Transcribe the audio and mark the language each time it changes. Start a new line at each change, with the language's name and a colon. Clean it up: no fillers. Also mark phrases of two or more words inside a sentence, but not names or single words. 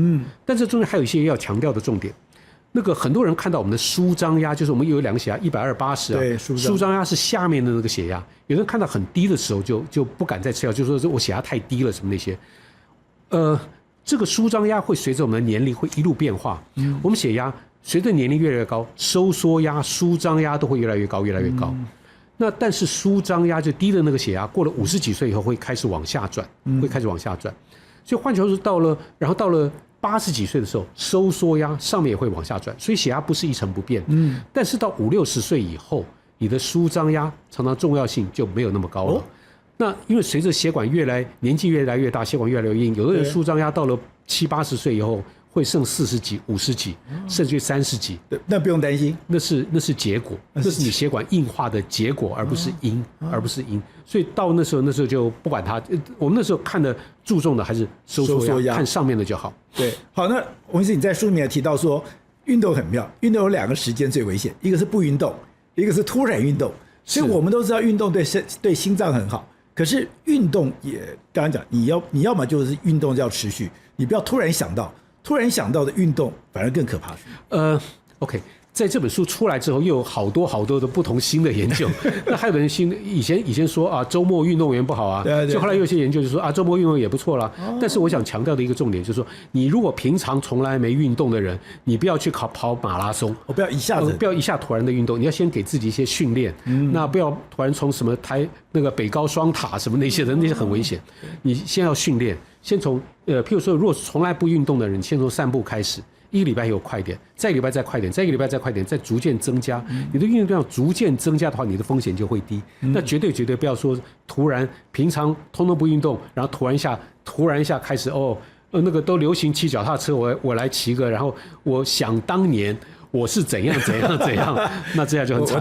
Chinese: 但這中間還有一些要強調的重點。那個很多人看到我們的舒張壓，就是我們有2個血压120/80啊，對，舒張壓是下面的那個血壓。有人看到很低的時候就不敢再吃藥，就說我血壓太低了什麼那些。這個舒張壓會隨着我們的年齡會一路變化。我們血壓隨着年齡越來越高，收縮壓、舒張壓都會越來越高，越來越高。那但是舒張壓就低的那個血壓，過了50幾歲以後會開始往下轉，會開始往下轉。所以換句話說，到了80幾歲的時候，收縮壓上面也會往下轉，所以血壓不是一成不變。但是到50、60歲以後，你的舒張壓常常重要性就沒有那麼高了。那因為隨着血管年紀越來越大，血管越來越硬，有的人舒張壓到了70、80歲以後會剩40幾、50幾，甚至於30 幾。那不用擔心，那是結果，那是你血管硬化的結果，而不是因。所以到那时候就不管它。我们那时候看的注重的還是收縮壓，看上面的就好。对，好，那王医師你在書裡面提到說，運動很妙，運動有2個時間最危險，一個是不運動，一個是突然運動。所以我們都知道運動對心臟很好，可是運動也剛剛講，你要麼就是運動要持續，你不要突然想到的運動反而更可怕。 OK。在這本書出來之後，又有好多的不同新的研究。那還有人以前說啊，周末運動員不好啊，就後來有些研究就說啊，周末運動也不錯啦。但是我想強調的一個重點就是說，你如果平常從來沒運動的人，你不要去跑馬拉松，不要一下突然的運動，你要先給自己一些訓練。那不要突然從什麼那個北高雙塔什麼那些的，那些很危險。你先要訓練，先從譬如說，如果從來不運動的人，先從散步開始。1個禮拜有快點，再一個禮拜再快點，再一個禮拜再快點，再逐漸增加。你的運動量逐漸增加的話，你的風險就會低。那絕對不要說突然平常通通不運動，然後突然一下開始那個都流行騎腳踏車，我來騎個，然後我想當年我是怎樣，那這樣就很慘。